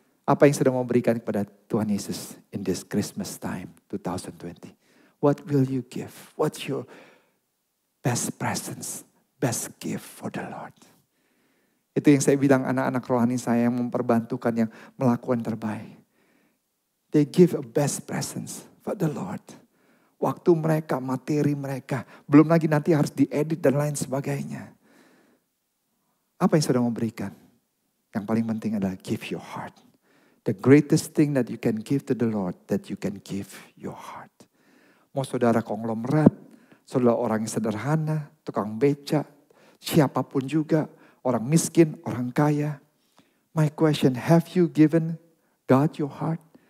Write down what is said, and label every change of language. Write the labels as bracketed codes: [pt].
[id] Apa yang sedang mau berikan kepada Tuhan Yesus [en] in this Christmas time, [id] 2020? [en] What will you give? What's your best presence, best gift for the Lord? [id] Itu yang saya bilang anak-anak rohani saya yang memperbantukan, yang melakukan terbaik. [en] They give a best presence for the Lord. [id] Waktu mereka, materi mereka. Belum lagi nanti harus diedit dan lain sebagainya. Apa yang saudara mau berikan? Yang paling penting adalah [en] give your heart. The greatest thing that you can give to the Lord, that you can give your heart. [id] Mau saudara konglomerat, saudara orang yang sederhana, tukang beca, siapapun juga, orang miskin, orang kaya. [en] My question, have you given God your heart?